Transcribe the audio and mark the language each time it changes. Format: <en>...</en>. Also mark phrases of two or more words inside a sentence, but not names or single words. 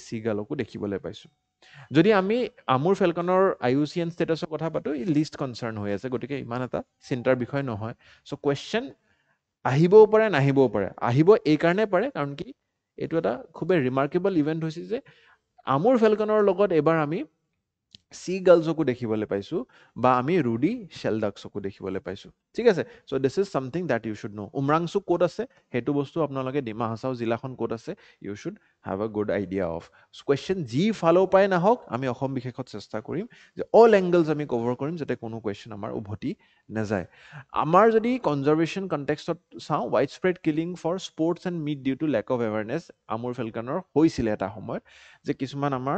<as>চি গাৰ্লকো দেখিবলৈ পাইছোঁ যদি আমি আমুৰ ফেলকনৰ IUCN ষ্টেটাছৰ কথা পাতো ই</as> <en>least concern</en> <as>হৈ আছে গতিকে ইমান এটা চিন্তাৰ বিষয় নহয়</as> <en>so question</en> <as>আহিবও পাৰে নাহিবও পাৰে আহিব এইকাৰণে পাৰে কাৰণ কি এইটো এটা খুবেই</as> <en>remarkable event</en> <as>হৈছে যে আমুৰ ফেলকনৰ লগত এবাৰ আমি চি গাৰ্লছকো দেখিবলৈ পাইছোঁ বা আমি ৰুডি শ্বেলডাকছকো দেখিবলৈ পাইছোঁ ঠিক আছে</as> <en>so this is something that you should know</en> <as>উমৰাংচু ক'ত আছে সেইটো বস্তু আপোনালোকে ডিমা হাছাও জিলাখন ক'ত আছে</as> <en>you should have a good idea of question</en> <as>যি ফালৰ পৰাই নাহক আমি অসম বিশেষত চেষ্টা কৰিম যে</as> <en>all angles</en> <as>আমি কভাৰ কৰিম যাতে কোনো কুৱেশ্যন আমাৰ উভতি নাযায় আমাৰ যদি</as> <en>conservation contextত</en> <as>চাওঁ</as> <en>wide spread killing for sports and meat due to lack of awareness</en> <as>আমুৰ ফেলকনৰ হৈছিলে এটা সময়ত যে কিছুমান আমাৰ</as>